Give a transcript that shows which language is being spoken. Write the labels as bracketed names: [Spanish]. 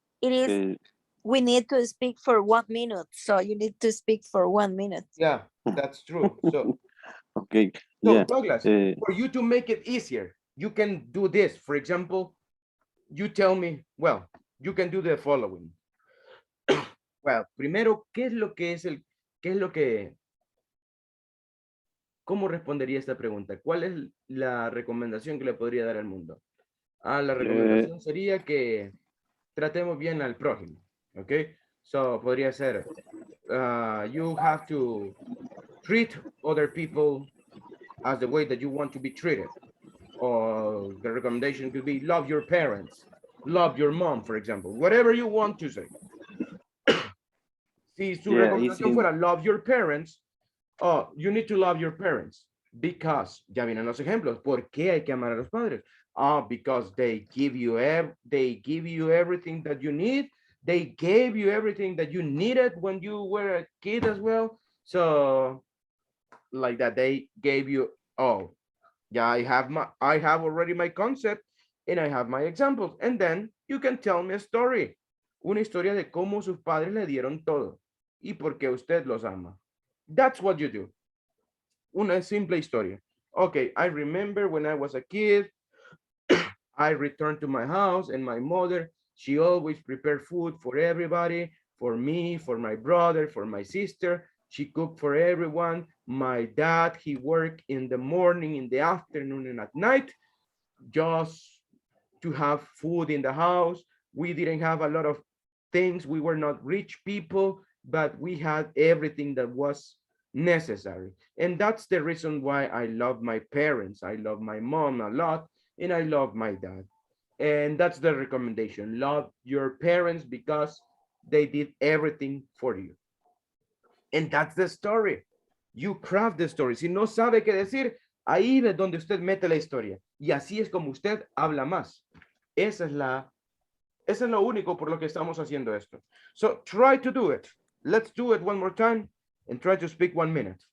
[English] It is, we need to speak for 1 minute. So you need to speak for 1 minute. Yeah, that's true. So, Okay. so Yeah. Douglas, for you to make it easier, you can do this. For example, you tell me, well, you can do the following. [Spanish] Well, primero, ¿qué es lo que, cómo respondería esta pregunta? ¿Cuál es la recomendación que le podría dar al mundo? La recomendación sería que tratemos bien al prójimo, ¿ok? [English] So, [Spanish] podría ser, [English] you have to treat other people as the way that you want to be treated. Or the recommendation could be love your parents, love your mom, for example, whatever you want to say. [Spanish] Si su recomendación fuera [English] love your parents, you need to love your parents because, [Spanish] ya vienen los ejemplos, ¿por qué hay que amar a los padres? [English] Because they give you everything that you need. They gave you everything that you needed when you were a kid as well. So like that, they gave you all. Yeah, I have already my concept and I have my examples. And then you can tell me a story. [Spanish] Una historia de cómo sus padres le dieron todo y por qué usted los ama. [English] That's what you do. [Spanish] Una simple historia. [English] Okay, I remember when I was a kid, I returned to my house and my mother, she always prepared food for everybody, for me, for my brother, for my sister. She cooked for everyone. My dad, he worked in the morning, in the afternoon, and at night, just to have food in the house. We didn't have a lot of things. We were not rich people, but we had everything that was necessary. And that's the reason why I love my parents. I love my mom a lot, and I love my dad. And that's the recommendation. Love your parents because they did everything for you. And that's the story. You craft the story. [Spanish] Si no sabe qué decir, ahí es donde usted mete la historia. Y así es como usted habla más. Esa es la, eso es lo único por lo que estamos haciendo esto. [English] So try to do it. Let's do it one more time and try to speak 1 minute.